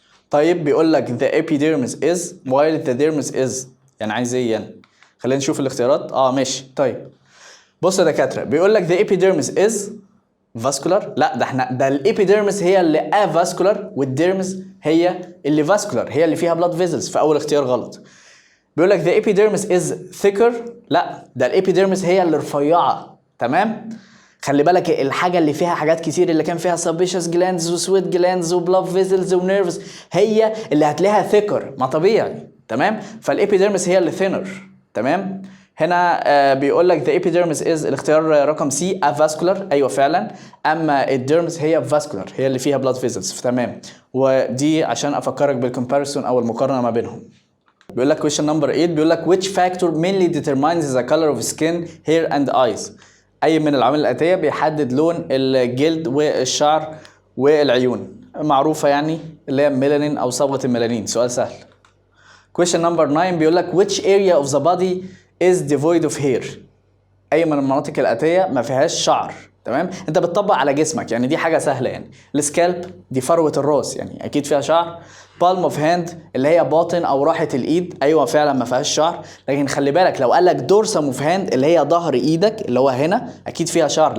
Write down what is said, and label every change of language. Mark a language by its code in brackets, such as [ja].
[ar] طيب بيقول لك [en] the epidermis is while the dermis is، [ar] يعني عايز ايه يعني؟ خلينا نشوف الاختيارات. ماشي. طيب بص يا دكاتره، بيقول لك [en] the epidermis is vascular. [ar] لا ده الابيديرمس هي اللي avascular، والديرمس هي اللي vascular، هي اللي فيها [en] blood vessels، [ar] فاول اختيار غلط. بيقول لك [en] the epidermis is thicker. [ar] لا ده الابيديرمس هي اللي رفيعه. تمام. خلي بالك الحاجه اللي فيها حاجات كتير اللي كان فيها [en] sebaceous glands [ar] وسويت جلاندز وبلاد فيزلز ونيرفز هي اللي هتلاقيها ثيكر، ما طبيعي. تمام. فالابيديرمس هي اللي ثينر. تمام. هنا بيقول لك [en] the epidermis is [ar] الاختيار رقم سي avascular. ايوه فعلا. اما الديرمس هي vascular، هي اللي فيها [en] blood vessels. [ar] تمام. ودي عشان افكرك بالكومباريسون او المقارنه ما بينهم. بيقول لك [en] question number 8 بيقول لك which factor mainly determines the color of skin, hair and eyes. [ar] اي من العوامل الاتيه بيحدد لون الجلد والشعر والعيون؟ معروفه يعني اللي هي ميلانين او صبغه الميلانين. سؤال سهل. [en] question number 9 [ar] بيقول لك [en] which area of the body is devoid of hair. [ar] اي من المناطق الاتيه ما فيهاش شعر. تمام. انت بتطبق على جسمك يعني، دي حاجه سهله يعني. السكالب دي فروه الراس يعني اكيد فيها شعر. بالم اوف هاند اللي هي باطن او راحه الايد، ايوه فعلا ما فيهاش شعر. لكن خلي بالك لو قال لك دورسم اوف هاند اللي هي ظهر ايدك اللي هو هنا اكيد فيها شعر.